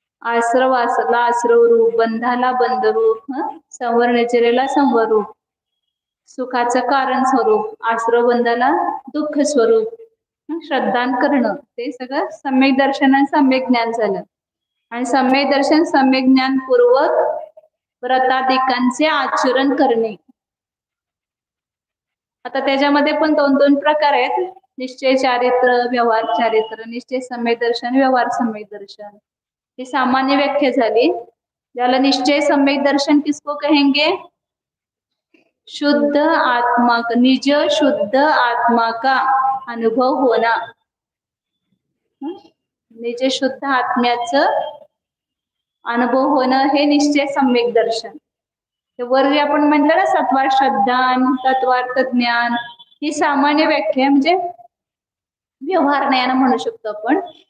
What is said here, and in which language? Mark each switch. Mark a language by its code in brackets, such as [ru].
[mr] आश्रवासला आश्रव रूप, बंधाला बंध रूप, संवरणचरेला संवर रूप, सुखाचं कारण स्वरूप, आश्रव बंधाला दुःख स्वरूप, श्रद्धान करणं, ते सगळं सम्यक दर्शन आणि सम्यक ज्ञान झालं. आणि सम्यक दर्शन सम्यक ज्ञान पूर्वक व्रताधिकांचे आचरण करणे. आता त्याच्यामध्ये पण दोन दोन प्रकार आहेत. निश्चय चारित्र, व्यवहार चारित्र. निश्चय सम्यक दर्शन, व्यवहार सम्यक दर्शन. ही सामान्य व्याख्या झाली. ज्याला निश्चय सम्यक दर्शन [hi] किसको कहेंगे? शुद्ध आत्मा, निज शुद्ध आत्मा का अनुभव होना. [mr] निज शुद्ध आत्म्याचं अनुभव होणं हे निश्चय सम्यक दर्शन. वर आपण म्हटलं ना सत्वार श्रद्धान, तत्वार्थ ज्ञान, ही सामान्य व्याख्या म्हणजे व्यवहार ज्ञान म्हणू शकतो आपण.